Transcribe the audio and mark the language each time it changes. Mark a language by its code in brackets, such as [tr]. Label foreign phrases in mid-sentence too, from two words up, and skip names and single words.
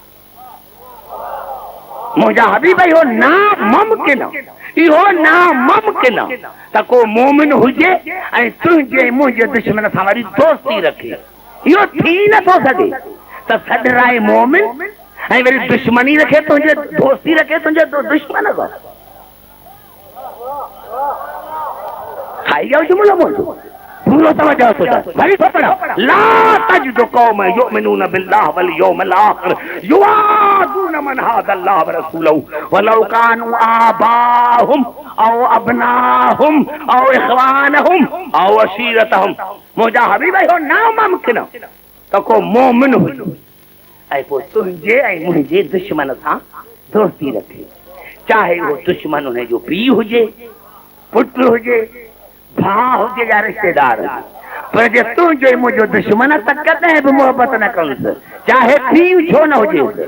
[sd] मुंहिंजा हबीब इहो नामुमकिन, इहो नामुमकिन त को मोमिन हुजे ऐं तुंहिंजे मुंहिंजे दुश्मन सां वरी दोस्ती रखे। इहो थी नथो सघे त सॾराए मोमिन ऐं वरी दुश्मनी रखे तुंहिंजे, दोस्ती रखे तुंहिंजे दुश्मन सां। खाई जाओ जुमलो मुंहिंजो पूरो तवजो थो चए, वरी थो पढ़ा, [ar] لا تجد قوما يؤمنون بالله واليوم الآخر يوادون من حاد الله ورسوله ولو كانوا آباءهم أو أبناءهم أو إخوانهم أو عشيرتهم. [sd] मुंहिंजा हबीब इहो नामुमकिन त को मोमिन हुजे ऐं पोइ तुंहिंजे ऐं मुंहिंजे दुश्मन सां दोस्ती रखे, चाहे उहो दुश्मन हुन जो पीउ हुजे, पुटु हुजे, भाउ हुजे या रिश्तेदार हुजे, पर जे तुंहिंजो मुंहिंजो दुश्मन त कॾहिं बि मोहबत न कंदुसि, चाहे पीउ छो न हुजे।